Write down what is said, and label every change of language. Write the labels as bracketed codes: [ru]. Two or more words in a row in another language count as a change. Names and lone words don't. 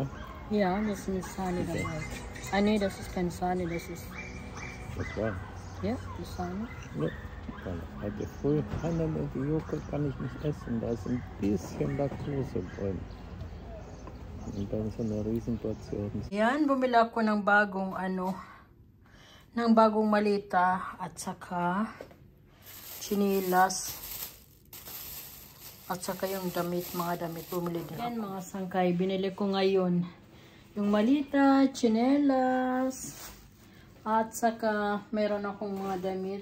[de] Ja, das ist eine Sahne dabei. Ah nee, das ist keine Sahne, das ist... Das war. Ja, die Sahne. Ne, heute früh die Joghurt kann ich nicht essen. Da ist ein bisschen Laktose drin. Und dann so eine Riesenportion. [tl] Yan, bumili ako ng bagong malita at saka chinilas. At saka yung mga damit, bumili din. Yan mga sangkay, binili ko ngayon. Yung malita, tsinelas, at saka meron akong mga damit.